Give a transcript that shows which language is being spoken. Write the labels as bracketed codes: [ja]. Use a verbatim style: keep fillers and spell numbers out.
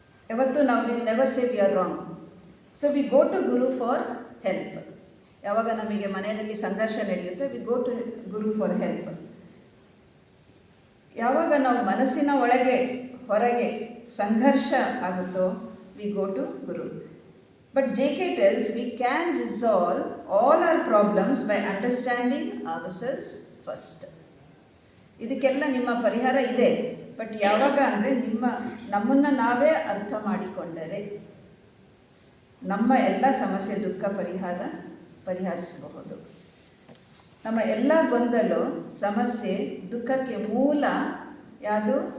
[kn] ಯಾವತ್ತು ನಾವು [en] We never say we are wrong. So we go to guru for help. [kn] ಯಾವಾಗ ನಮಗೆ ಮನೆಯಲ್ಲಿ ಸಂಘರ್ಷ ನಡೆಯುತ್ತೆ, [en] We go to guru for help. [kn] ಯಾವಾಗ ನಾವು ಮನಸ್ಸಿನ ಒಳಗೆ ಹೊರಗೆ ಸಂಘರ್ಷ ಆಗುತ್ತೋ, [en] We go to guru. But J K tells we can resolve all our problems by understanding ourselves first. [kn] ಇದಕ್ಕೆಲ್ಲ ನಿಮ್ಮ ಪರಿಹಾರ ಇದೆ, ಬಟ್ ಯಾವಾಗ ಅಂದರೆ ನಿಮ್ಮ ನಮ್ಮನ್ನು ನಾವೇ ಅರ್ಥ ಮಾಡಿಕೊಂಡರೆ ನಮ್ಮ ಎಲ್ಲ ಸಮಸ್ಯೆ ದುಃಖ ಪರಿಹಾರ ಪರಿಹರಿಸಬಹುದು. ನಮ್ಮ ಎಲ್ಲ ಗೊಂದಲು ಸಮಸ್ಯೆ ದುಃಖಕ್ಕೆ ಮೂಲ ಯಾವುದು?